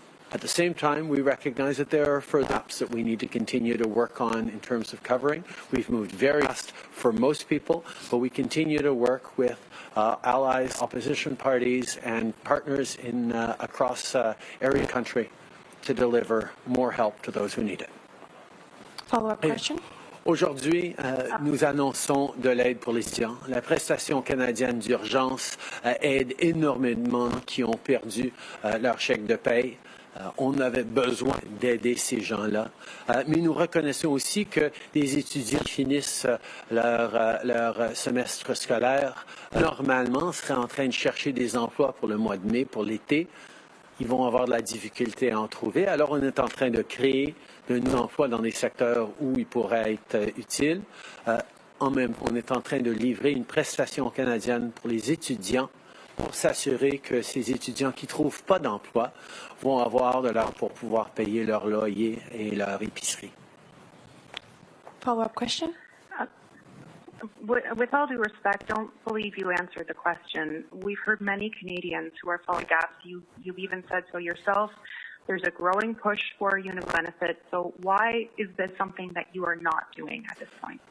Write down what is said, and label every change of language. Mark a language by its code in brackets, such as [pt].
[en] At the same time, we recognize that there are further gaps that we need to continue to work on in terms of covering. We've moved very fast for most people, but we continue to work with allies, opposition parties, and partners in across area country to deliver more help to those who need it. Follow-up question. [fr] Aujourd'hui, nous annonçons de l'aide pour les étudiants. La prestation canadienne d'urgence aide énormément qui ont perdu leur chèque de paye. On avait besoin d'aider ces gens-là. Mais nous reconnaissons aussi que les étudiants qui finissent leur semestre scolaire, normalement, seraient en train de chercher des emplois pour le mois de mai, pour l'été. Ils vont avoir de la difficulté à en trouver. Alors, on est en train de créer de nouveaux emplois dans des secteurs où ils pourraient être utiles. En même temps, on est en train de livrer une prestation canadienne pour les étudiants pour s'assurer que ces étudiants qui ne trouvent pas d'emploi vont avoir de l'argent pour pouvoir payer leur loyer et leur épicerie. [en] Follow-up question. With all due respect, don't believe you answered the question. We've heard many Canadians who are filling gaps. You've even said so yourself. There's a growing push for universal benefits. So why is this something that you are not doing at this point?